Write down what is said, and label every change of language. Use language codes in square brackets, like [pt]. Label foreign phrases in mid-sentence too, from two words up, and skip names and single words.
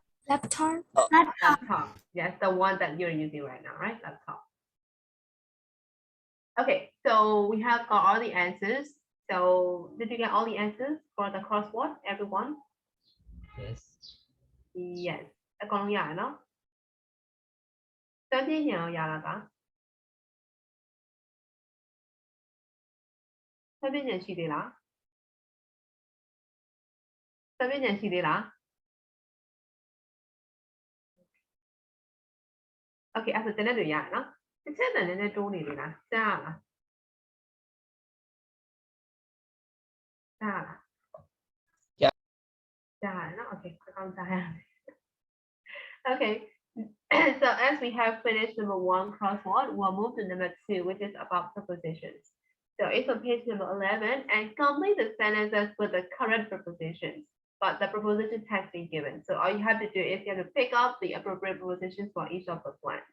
[en] Laptop. Laptop. Yes, the one that you're using right now, right? Laptop. Okay, so we have got all the answers. So did you get all the answers for the crossword, everyone? Yes. Yes. [my] အကုန်လုံးရတယ်နော်။စမ်းပြည့်ညံရောရလားက။စမ်းပြည့်ညံရှိသေးလား ။စမ်းပြည့်ညံရှိသေးလား။ Okay အဲ့ဒါဆိုတနေ့တွေရတယ်နော်။တစ်ချက်တန်နည်းနည်းတိုးနေလေလား။ကြားရလား။ကြားရလား။ ကြားရတယ်နော်။ Okay အကောင်းကြားရတယ်။ Okay. [en] So as we have finished number 1 crossword, we'll move to number 2, which is about prepositions. So it's on page number 11 and complete the sentences with the correct prepositions, but the preposition text is given. So all you have to do is you have to pick up the appropriate prepositions for each of the plans.